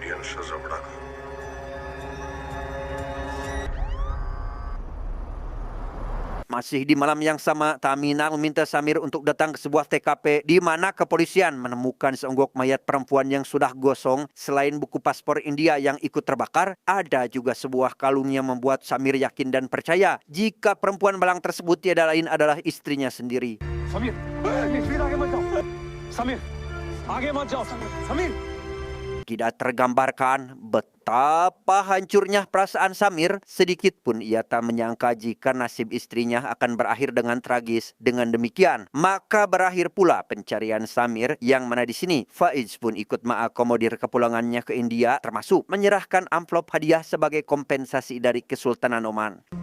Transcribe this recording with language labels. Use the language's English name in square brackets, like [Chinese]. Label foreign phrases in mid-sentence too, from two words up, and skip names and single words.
[Indonesian] Masih di malam yang sama, Tamina meminta Samir untuk datang ke sebuah TKP di mana kepolisian menemukan seonggok mayat perempuan yang sudah gosong. Selain buku paspor India yang ikut terbakar, ada juga sebuah kalung yang membuat Samir yakin dan percaya jika perempuan malang tersebut tiada lain adalah istrinya sendiri. Samir, Samir, [Hindi] आगे मत जाओ, [Indonesian] Samir. Tidak tergambarkan betapa hancurnya perasaan Samir. Sedikit pun ia tak menyangka jika nasib istrinya akan berakhir dengan tragis. Dengan demikian, maka berakhir pula pencarian Samir, yang mana di sini Faiz pun ikut mengakomodir kepulangannya ke India, termasuk menyerahkan amplop hadiah sebagai kompensasi dari Kesultanan Oman.